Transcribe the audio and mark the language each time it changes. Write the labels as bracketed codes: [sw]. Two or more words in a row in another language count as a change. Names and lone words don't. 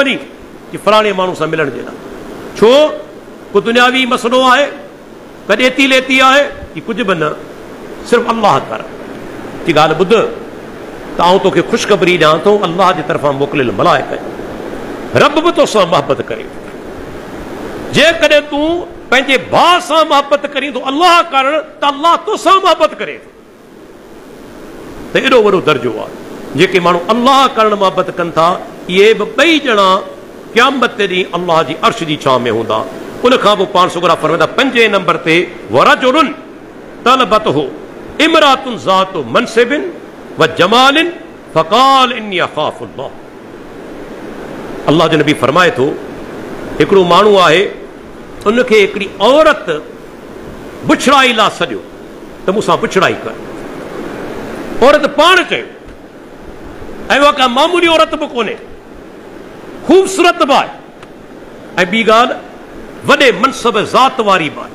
[sd] वञी की फलाणे माण्हू सां मिलण जे लाइ छो को दुनियावी मसइलो आहे कॾहिं एती लेती आहे की कुझु बि न सिर्फ़ु अल्लाह कर की ॻाल्हि ॿुध त आउं तोखे ख़ुशख़बरी ॾियां थो अल्लाह जी तरफ़ां मोकिलियल मलाइक रब बि तोसां मोहबत करे जेकॾहिं तूं पंहिंजे भाउ सां मोहबत करीं थो अल्लाह कारण त अल्लाह तोसां मोहबत करे थो। त एॾो वॾो दर्जो आहे। जेके माण्हू अल्लाह करण मोहबत कनि था इहे बि ॿई ॼणा क़यामत ते ॾींहुं अल्लाह जी अर्श जी छांव में हूंदा। उन खां पोइ पाण सुगरा फरमाईंदा 5 नंबर ते [ar] ورجلٌ طلبته امرأةٌ ذاتُ منصبٍ و جمالٍ فقال إني أخاف الله. [sd] अल्लाह जो नबी फरमाए थो हिकिड़ो माण्हू आहे उनखे हिकिड़ी औरत बुछड़ाई लाइ सॼो त मूंसां बुछड़ाई कर। औरत पाण चयो ऐं उहा का मामूली औरत बि कोन्हे, ख़ूबसूरत बि आहे ऐं ॿी ॻाल्हि वॾे मनसब ज़ात वारी बि आहे।